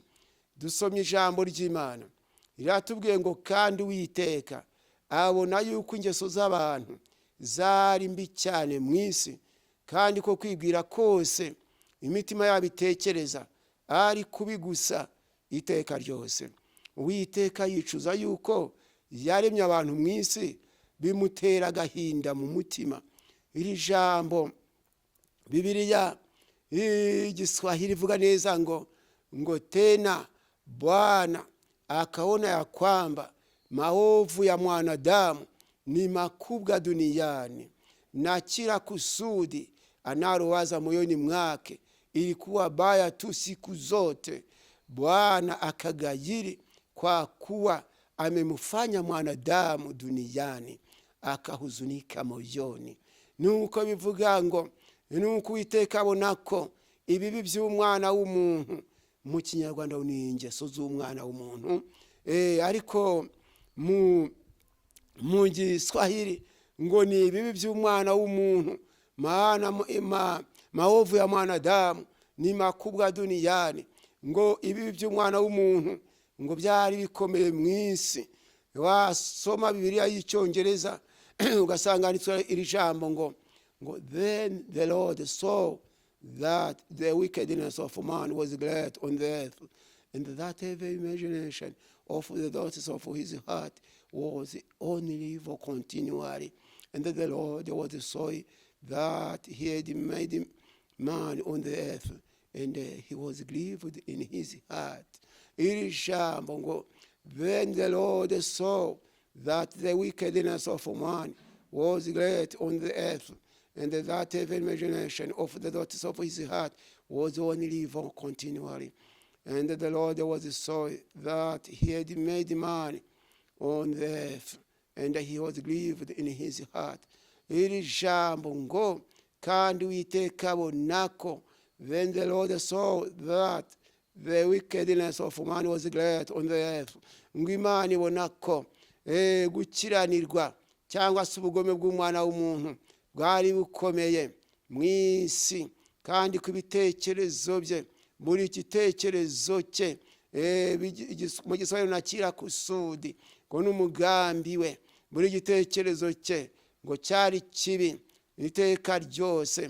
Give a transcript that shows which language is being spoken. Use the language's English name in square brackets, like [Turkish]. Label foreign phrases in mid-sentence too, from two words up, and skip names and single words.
[Kinyarwanda] Dusomye ijambo ry'Imana riratubwiye ngo kandi Uwiteka abona yuko ingeso z'abantu zari mbi cyane mu isi, kandi ko kwibwira kose imitima yabo itekereza ari kubi gusa iteka ryose. Uwiteka yicuza yuko yaremye abantu mu isi, bimutera agahinda mu mutima. Iri jambo Biblia Igiswahili ivuga neza ngo [Swahili] tena Bwana akaona ya kwamba maovu ya mwanadamu ni makubwa duniani, na kila kusudi analowaza moyoni mwake ilikuwa baya tu siku zote. Bwana akagayiri kwa kuwa amemfanya mwanadamu duniani, akahuzunika moyoni. [Kinyarwanda] Nuko bivuga ngo nuko Uwiteka abona ko ibibi by'umwana w'umuntu, mu Kinyarwanda ni ingeso z'umwana w'umuntu, ariko mu Giswahili ngo ni ibibi by'umwana w'umuntu, [Swahili] maana maovu ya mwanadamu ni makubwa duniani. [Kinyarwanda] Ngo ibibi by'umwana w'umuntu ngo byari bikomeye mu isi. Wasoma Biblia y'Icyongereza ugasanga iri jambo ngo [English] then the Lord saw that the wickedness of man was great on the earth, and that every imagination of the thoughts of his heart was only evil continually. And the Lord was sorry that he had made man on the earth, and he was grieved in his heart. [Kinyarwanda] Iri jambo ngo [English] then the Lord saw that the wickedness of man was great on the earth, and that every imagination of the thoughts of his heart was only evil continually. And the Lord was sorry that he had made man on the earth, and he was grieved in his heart. [Kinyarwanda] Iri jambo ngo kandi Uwiteka abona ko, [English] when the Lord saw that the wickedness of man was great on the earth, [Kinyarwanda] ngo Imana ibona ko gukiranirwa cyangwa se ubugome bw'umwana w'umuntu bwari bukomeye mu isi, kandi ku bitekerezo bye, buri gitekerezo cye mu Giswahili [Swahili] nakira kusudi [Kinyarwanda] ngo n'umugambi we, buri gitekerezo cye ngo cyari kibi iteka ryose.